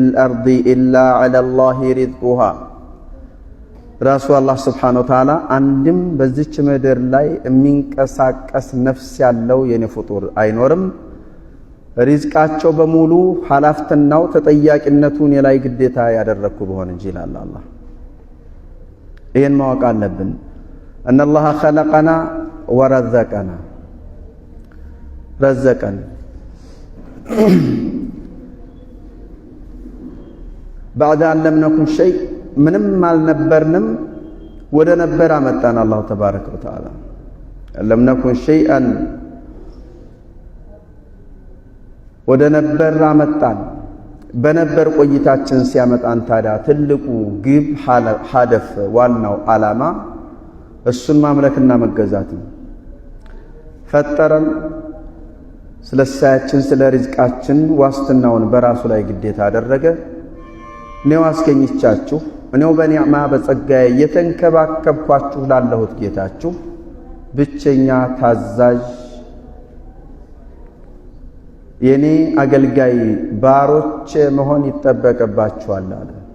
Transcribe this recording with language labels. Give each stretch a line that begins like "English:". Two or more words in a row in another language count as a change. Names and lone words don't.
Arabic: الأرض إلا على الله رزقها
Amharic: ራሱ
Arabic: الله سبحانه وتعالى
Amharic: አንድም በዚች ምድር ላይ የሚንቀሳቀስ ነፍስ ያለው የኔ ፍጡር አይኖርም ሪዝቃቸው በሙሉ ሐላፍትናው ተጠያቂነቱን የላይ ግዴታ ያደረኩ በሆነ እንጂ ይላል አላህ። ይሄን ማወቅ አለብን።
Arabic: ان الله خلقنا ورزقنا رزقን بعد ان لم نكن شيء
Amharic: ምንም አልነበርንም ወደ ነበር አመጣን
Arabic: الله تبارك وتعالى لم نكن شيئا
Amharic: ወደ ነበር አመጣን። በነበር ቆይታችን ሲያመጣን ታዲያ ትልቁ ግብ ሐደፍ ዋናው ዓላማ እሱን ማምለክና መገዛት ነው። ፈጠረን ስለሳያችን ስለ ሪዝቃችን ዋስትናውን በራሱ ላይ ግዴታ አደረገ። እኔው አስገኝቻችሁ እኔው በኒዕማ በጸጋዬ የተንከባከብኳችሁ ላለሁት ጌታችሁ ብቸኛ ታዛዥ የኔ አገልጋይ ባሮች መሆን ይጠበቅባችኋል አለ።